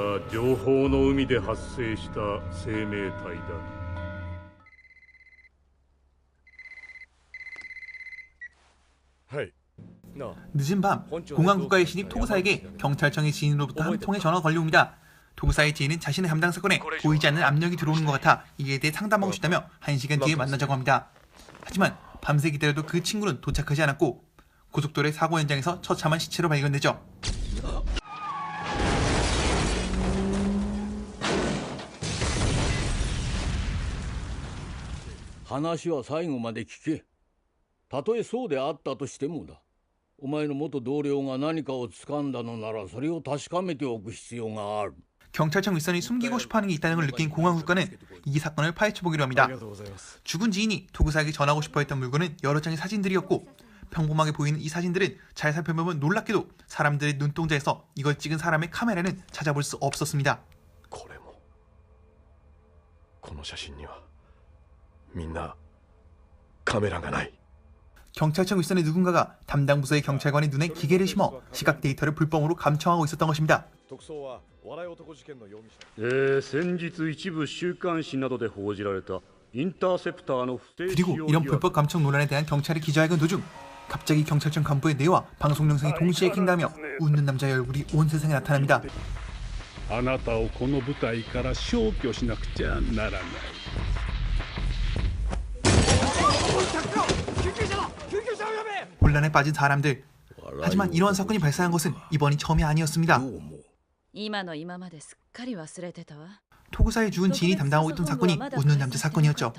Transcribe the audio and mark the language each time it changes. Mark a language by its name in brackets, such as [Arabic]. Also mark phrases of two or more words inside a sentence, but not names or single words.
[Korean] 늦은 밤 공안국가의 신입 토구사에게 경찰청의 지인으로부터 한 통의 전화가 걸려옵니다. 토구사의 지인은 자신의 담당 사건에 보이지 않는 압력이 들어오는 것 같아 이에 대해 상담하고 싶다며 1시간 뒤에 만나자고 합니다. 하지만 밤새 기다려도 그 친구는 도착하지 않았고, 고속도로의 사고 현장에서 처참한 시체로 발견되죠. [Japanese] 話は最後まで聞け。たとえそうであったとしてもだ。お前の元同僚が何かを掴んだのならそれを確かめておく必要がある。 [Korean] 경찰청 윗선이 숨기고 싶어하는 게 있다는 걸 느낀 공안국가는 이 사건을 파헤쳐보기로 합니다. 죽은 지인이 토구사에게 전하고 싶어했던 물건은 여러 장의 사진들이었고, 평범하게 보이는 이 사진들은 잘 살펴보면 놀랍게도 사람들의 눈동자에서 이걸 찍은 사람의 카메라는 찾아볼 수 없었습니다. 경찰청 윗선의 누군가가 담당 부서의 경찰관의 눈에 기계를 심어 시각 데이터를 불법으로 감청하고 있었던 것입니다. [Japanese] 先日一部週刊誌などで報じられたインターセプターの不正使 [Korean] 그리고 [Japanese] 用 [Korean] 이런 [Japanese] 疑惑 [Korean] 불법 감청 논란에 대한 경찰의 기자회견 도중 갑자기 경찰청 간부의 뇌와 방송 영상이 동시에 킹다며 웃는 남자의 얼굴이 온 세상에 나타납니다. [Japanese] あなたをこの舞台から消去しなくちゃならない [Korean] 혼란에 빠진 사람들. 하지만 이러한 사건이 발생한 것은 이번이 처음이 아니었습니다. 토구사의 죽은 지인이 담당하고 있던 사건이 웃는 남자 사건이었죠.